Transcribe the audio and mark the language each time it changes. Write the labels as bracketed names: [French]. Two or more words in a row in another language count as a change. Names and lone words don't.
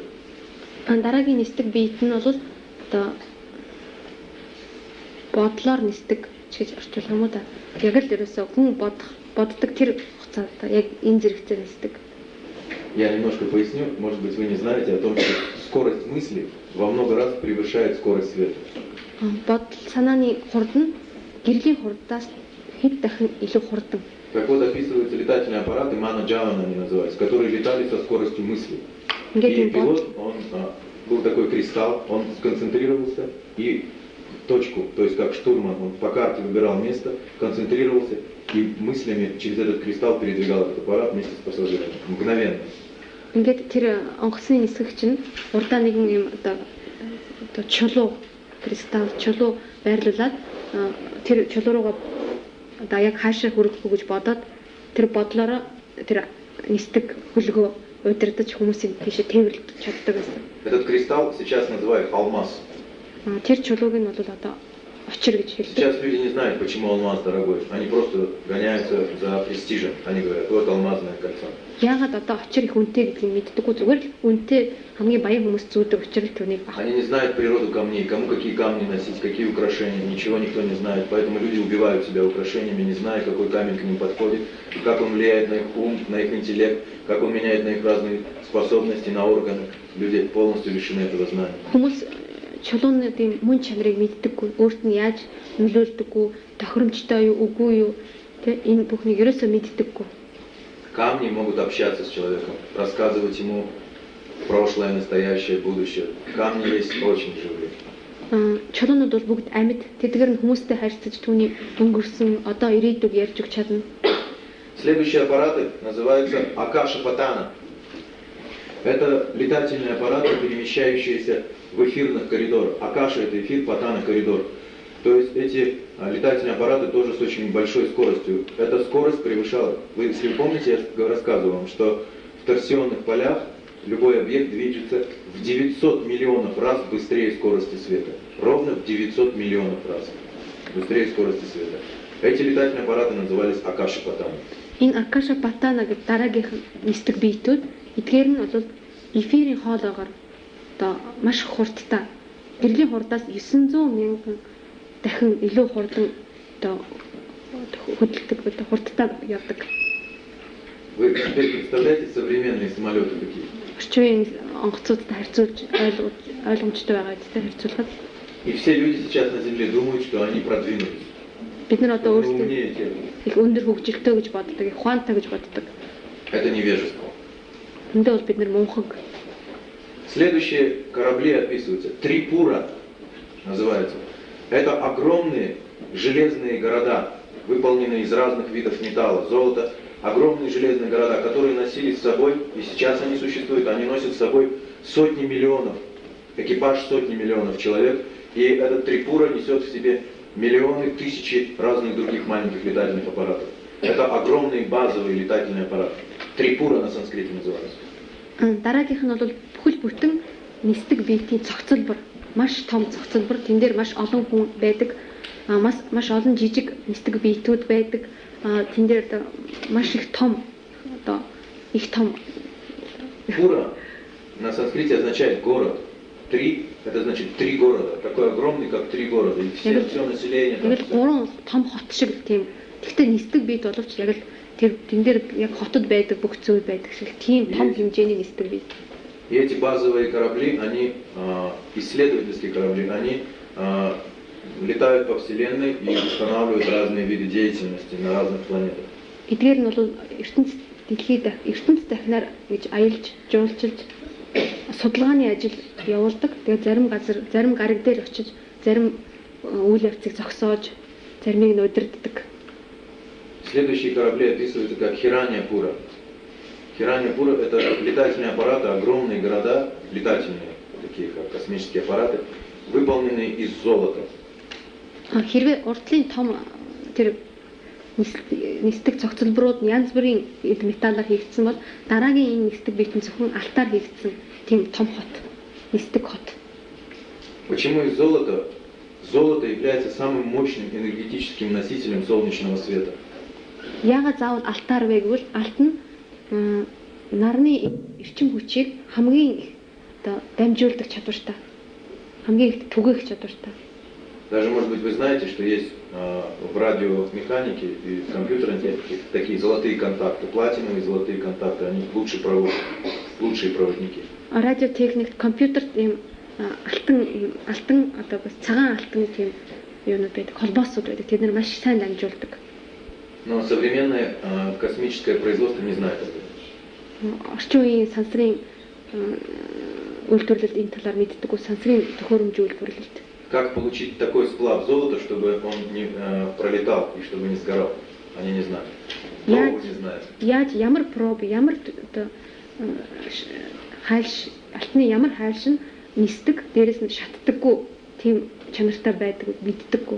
[Mongolian] Дараагийн нисдэг биет нь бол одоо бодлоор нисдэг гэж орчуулах юм уу та. Яг л ерөөсөө хүн боддог тэр хугацаанд яг энэ зэрэгцээр нисдэг. [Russian] Я немножко поясню, может быть, вы не знаете о том, что скорость мысли во много раз превышает скорость света. [Mongolian] Бодол санааны хурд нь гэрлийн хурдаас хэд дахин илүү хурдан. [Russian] Так вот, описываются летательные аппараты, мана-джавана они называются, которые летали со скоростью мысли. И пилот, он был такой кристалл, он сконцентрировался и точку, то есть как штурман, он по карте выбирал место, концентрировался и мыслями через этот кристалл передвигал этот аппарат вместе с пассажирами. Мгновенно. [Mongolian] Ингээд тэр онгоцны нисгэгч нь урдаа нэгэн юм одоо чулуу кристалл чулуу байрлуулад тэр чулуу руугаа одоо яг хаашаа хүрэх үү гэж бодоод тэр бодлороо тэр нисдэг хөлгөө удирдах хүмүүсийн тийшээ тээвэрлэж чаддаг гэсэн. [Russian] Этот кристалл сейчас называют алмаз. [Mongolian] Тэр чулууг нь бол одоо очир гэж хэлдэг. [Russian] Сейчас люди не знают, почему алмаз дорогой. Они просто гоняются за престижем. Они говорят, вот алмазное кольцо. [Mongolian] Яагаад одоо очир их үнэтэй гэдгийг мэддэггүй зүгээр л үнэтэй хамгийн баян хүмүүс зүүдэг очир л түүнийг авах. [Russian] Они не знают природу камней, кому какие камни носить, какие украшения, ничего никто не знает. Поэтому люди убивают себя украшениями, не зная, какой камень к ним подходит, как он влияет на их ум, на их интеллект, как он меняет на их разные способности, на органы. Люди полностью лишены этого знания. [Mongolian] Чулууны тийм мөн чанарыг мэддэггүй, өөрт нь яаж нөлөөлдөггүй, тохиромжтой юу, үгүй юу, тэ энэ бүхнийг ерөөсөө мэддэггүй. [Russian] Камни могут общаться с человеком, рассказывать ему прошлое, настоящее, будущее. Камни есть очень живые. [Mongolian] Чулуунууд бол бүгд амьд, тэдгээр нь хүмүүстэй харьцаж түүний өнгөрсөн, одоо ирээдүг ярьж өгч чадна. [Russian] Следующие аппараты называются акаша-патана. Это летательные аппараты, перемещающиеся в эфирных коридорах. Акаша — это эфир, Патана — коридор. То есть эти летательные аппараты тоже с очень большой скоростью. Эта скорость превышала, если вы помните, я рассказывал вам, что в торсионных полях любой объект движется в 900 миллионов раз быстрее скорости света. Ровно в 900 миллионов раз быстрее скорости света. Эти летательные аппараты назывались Акаша Патана. [Mongolian] Энэ Акаша Патана гэдэг дараагийнх нисдэг биетүүд эдгээр нь бол эфирийн хоолоогоор одоо маш хурдтай гэрлийн хурдаас 900 мянган дахин илүү хурдан одоо хөдөлдөг хурдтай явдаг. [Russian] Вы теперь представляете современные самолеты какие? [Mongolian] Орчин онгоцуудтай харьцуулж ойлгомжтой байгаа гэдэгтэй харьцуулахад. [Russian] И все люди сейчас на Земле думают, что они продвинулись. [Mongolian] Бид нар одоо өөрсдөө их өндөр хөгжилтэй гэж боддог, их ухаантай гэж боддог. [Russian] Это невежество. [Mongolian] Эндээ бол бид нар мунхаг. [Russian] Следующие корабли описываются. Трипура называется. Это огромные железные города, выполненные из разных видов металла, золота. Огромные железные города, которые носили с собой, и сейчас они существуют, они носят с собой сотни миллионов, экипаж сотни миллионов человек. И этот Трипура несет в себе миллионы, тысячи разных других маленьких летательных аппаратов. Это огромные базовые летательные аппараты. Трипура на санскрите называется. [Mongolian] Дараагийнх нь бол бүхэл бүтэн нисдэг биетийн цогцлбор, маш том цогцлбор, тэн дээр маш олон хүн байдаг, маш олон жижиг нисдэг биетүүд байдаг, тэн дээр маш их том, одоо их том. [Russian] Пура на санскрите означает город. Три — это значит три города, такой огромный, как три города, и все население. [Mongolian] Тэгэл гурван том хот шиг тийм. Гэхдээ нисдэг биет боловч яг л тэр тэн дээр яг хотод байдаг бүх зүйл байдаг шиг тийм том хэмжээний нисдэг биет. [Russian] И эти базовые корабли, они исследовательские корабли, они летают по Вселенной и устанавливают разные виды деятельности на разных планетах. [Mongolian] Эдгээр нь бол ертөнц дахинаар гэж аялж, жуулчилж судалгааны ажил явуулдаг. Тэгээд зарим гариг дээр очиж, зарим үйл явцыг зогсоож, заримыг нь удирддаг. [Russian] Следующие корабли описываются как Хираньяпура. Хираньяпура — это летательные аппараты, огромные города, летательные, такие как космические аппараты, выполненные из золота. [Mongolian] Хэрвээ урдлын том тэр нисдэг цогцлборууд янз бүрийн металлаар хийгдсэн бол дараагийн энэ нисдэг биетэн зөвхөн алтаар хийгдсэн тийм том хот, нисдэг хот. [Russian] Почему из золота? Золото является самым мощным энергетическим носителем солнечного света. [Mongolian] Яагаад заавал алтаар вэ гэвэл алт нь нарны эрчим хүчийг хамгийн одоо дамжуулдаг чадвартай. Хамгийн их түгээх чадвартай. [Russian] Даже, может быть, вы знаете, что есть в радиомеханике и в компьютерной технике такие золотые контакты, платиновые золотые контакты, они лучшие проводники. [Mongolian] Радиотехник, компьютер ийм алтан одоо бас цагаан алтан тийм юунууд байдаг, холбоосууд байдаг. Тэд нар маш сайн дамжуулдаг. [Russian] Но современное космическое производство не знает этого. [Mongolian] Орчин үеийн сансрын үйлдвэрлэлд энэ талаар мэддэг уу? Сансрын төхөөрөмж үйлдвэрлэлд. [Russian] Как получить такой сплав золота, чтобы он не пролетал и чтобы не сгорал? Они не знают. Пробу не знают. [Mongolian] Яаж ямар проб, ямар одоо хайлш, алтны ямар хайлш нь нисдэг, дээрээс нь шатдаггүй тийм чанартай байдаг, мэддэггүй.